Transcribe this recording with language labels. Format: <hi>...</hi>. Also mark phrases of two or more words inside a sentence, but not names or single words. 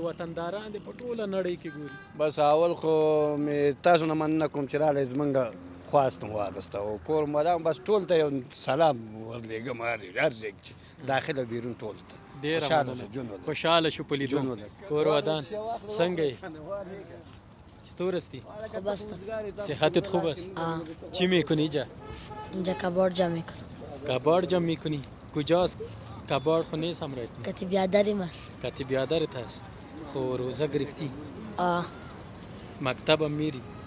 <ps>وطنداران دې په ټوله نړۍ کې ګوري. بس اول خو مې تاسو نه مننه کوم چې راغلی زمونږ خواست مو واخیسته او کور مدام بس ټول ته یو سلام ورلېږم هر ځای چې داخل او بیرون ټول ته. ډېره مننه. خوشحاله شو په لیدو. کور ودان څنګه یې؟</ps> <fa>چطور هستی؟ خوب هستم. صحتت خوب است؟ چی میکنی اینجا؟ اینجا کباب جمع میکنم. کباب جمع میکنی؟ کجاست؟ کباب خو نیست همراهت؟ کتی بیادریم است. کتی بیادرت هست؟ خو روزه گرفتی؟ مکتب هم میری؟</fa>